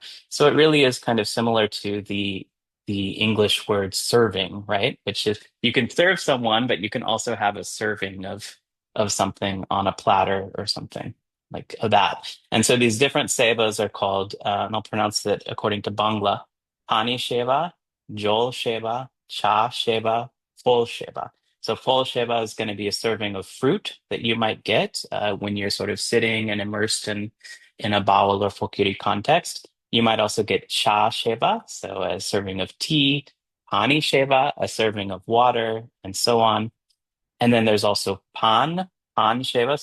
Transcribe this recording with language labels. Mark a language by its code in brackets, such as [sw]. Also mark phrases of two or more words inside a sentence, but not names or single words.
[en] So it really is kind of similar to the English word serving, right? Which is you can serve someone, but you can also have a serving of something on a platter or something like that. And so these different sevas are called, and I'll pronounce it according to Bangla, [bn] পানি সেবা, জল সেবা, চা সেবা, ফল সেবা. [en] So [bn] ফল সেবা [en] is going to be a serving of fruit that you might get when you're sort of sitting and immersed in a Bāul or Fakiri context. You might also get [bn] চা সেবা, [en] so a serving of tea, [bn] পানি সেবা, [en] a serving of water, and so on. And then there's also [bn] পান সেবা.